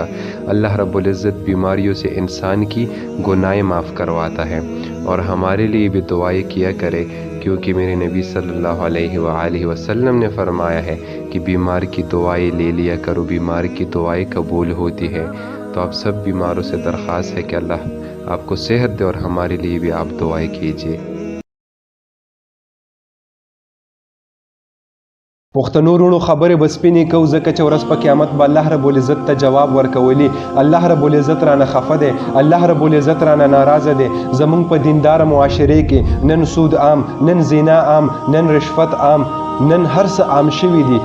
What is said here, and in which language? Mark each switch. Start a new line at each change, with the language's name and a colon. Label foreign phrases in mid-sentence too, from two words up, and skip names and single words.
Urdu: اللہ رب العزت بیماریوں سے انسان کی گناہیں معاف کرواتا ہے، اور ہمارے لیے بھی دعائیں کیا کرے، کیونکہ میرے نبی
Arabic: صلی اللہ علیہ وآلہ وسلم
Urdu: نے فرمایا ہے کہ بیمار کی دعائیں لے لیا کرو، بیمار کی دعائیں قبول ہوتی ہے۔ تو آپ سب بیماروں سے درخواست ہے کہ اللہ آپ کو صحت دے، اور ہمارے لیے بھی آپ دعائیں کیجیے۔
Pashto: پښتنو وروڼو خبرې به سپینې کوو، ځکه چې ورځ په قیامت به الله رب العزت ته جواب ورکولی. الله رب العزت رانه خفه دی، الله رب العزت رانه ناراضه دی. زمونږ په دینداره معاشرې کې نن سود عام، نن زنا عام، نن رشوت عام، نن هر څه عام شوي دي.